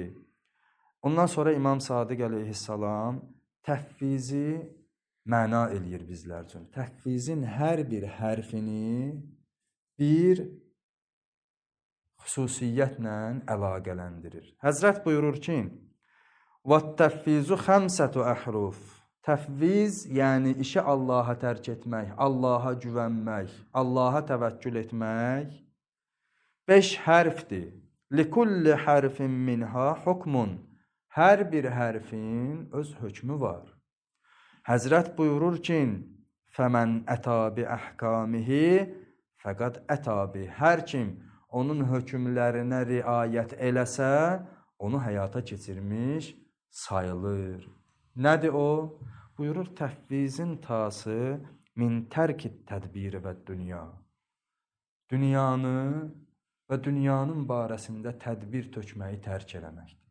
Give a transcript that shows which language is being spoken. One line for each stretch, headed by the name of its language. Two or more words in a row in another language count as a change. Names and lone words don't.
Azerbaijani: Ondan sonra İmam Sadiq əleyhissalam təhfizi məna eləyir bizlər üçün. Təhfizin hər bir hərfini bir xüsusiyyətlə əlaqələndirir. Həzrət buyurur ki,
Arabic: وَالتَّفِّيزُ خَمْسَةُ أَحْرُفٍ
Azerbaijani: Təfviz, yəni işi Allaha tərk etmək, Allaha güvənmək, Allaha təvəkkül etmək 5 hərfdir.
Arabic: لِكُلِّ حَرْفٍ مِنْهَا حُكْمٌ
Azerbaijani: Hər bir hərfin öz hökmü var. Həzrət buyurur ki,
Arabic: فَمَنْ أَتَى بِأَحْكَامِهِ فَقَدْ أَتَى بِهِ
Azerbaijani: Hər kim onun hökmlərinə riayət eləsə, onu həyata keçirmiş sayılır. Nədir o? Buyurur, təfvizin
Arabic: طاؤه من ترك التدبير في الدنيا.
Azerbaijani: Dünyanı və dünyanın barəsində tədbir tökməyi tərk eləməkdir.